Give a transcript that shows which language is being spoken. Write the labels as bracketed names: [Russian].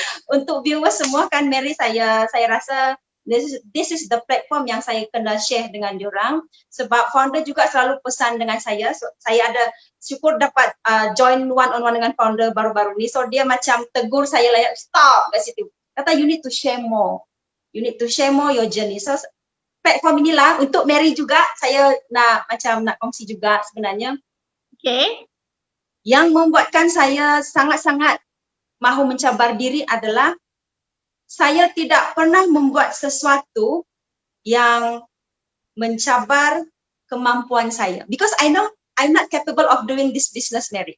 [Malay] Untuk viewers semua kan Mary, saya rasa [English] this is the platform [Malay] yang saya kena share dengan diorang, sebab founder juga selalu pesan dengan saya. So, saya ada syukur dapat [English] join one on one [Malay] dengan founder baru-baru ni. So dia macam tegur saya lah, stop kat situ. Kata [English] you need to share more. You need to share more your journey. [Malay] So platform inilah untuk Mary juga, saya nak kongsi juga sebenarnya. Okay. Yang membuatkan saya sangat-sangat mahu mencabar diri adalah saya tidak pernah membuat sesuatu yang mencabar kemampuan saya. [English] Because I know I'm not capable of doing this business, Mary.